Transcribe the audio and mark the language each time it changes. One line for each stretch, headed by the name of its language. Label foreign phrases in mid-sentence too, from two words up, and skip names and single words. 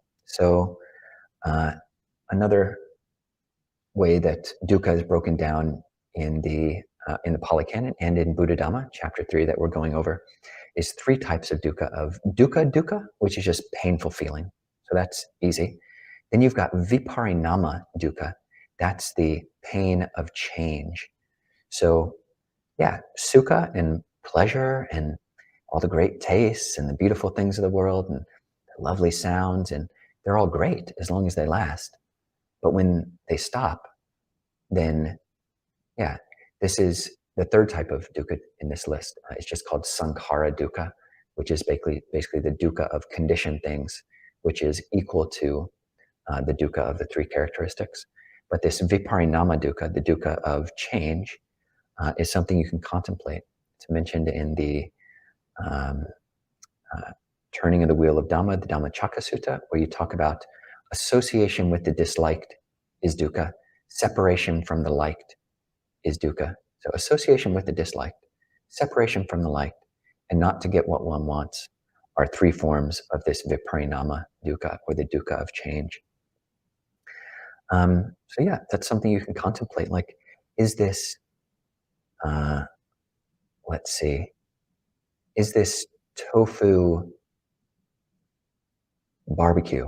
English: So, uh, another way that dukkha is broken down in the Pali Canon and in Buddhadhamma, chapter 3 that we're going over, is three types of dukkha: of dukkha, which is just painful feeling. So that's easy. Then you've got
Pali: viparinama dukkha.
English: That's the pain of change. So yeah, sukha and pleasure and all the great tastes and the beautiful things of the world and the lovely sounds, and they're all great as long as they last. But when they stop, then yeah, this is the third type of dukkha in this list. It's just called
Pali: sankhara dukkha,
English: which is basically the dukkha of conditioned things, which is equal to the dukkha of the three characteristics. But this
Pali: viparinama dukkha,
English: the dukkha of change, is something you can contemplate. It's mentioned in the um, Turning of the Wheel of Dhamma, the Dhammacakka Sutta, where you talk about association with the disliked is dukkha, separation from the liked is dukkha. So association with the disliked, separation from the liked, and not to get what one wants are three forms of this
Pali: viparinama dukkha,
English: or the dukkha of change. So yeah, that's something you can contemplate. Like, is this, let's see, is this tofu barbecue?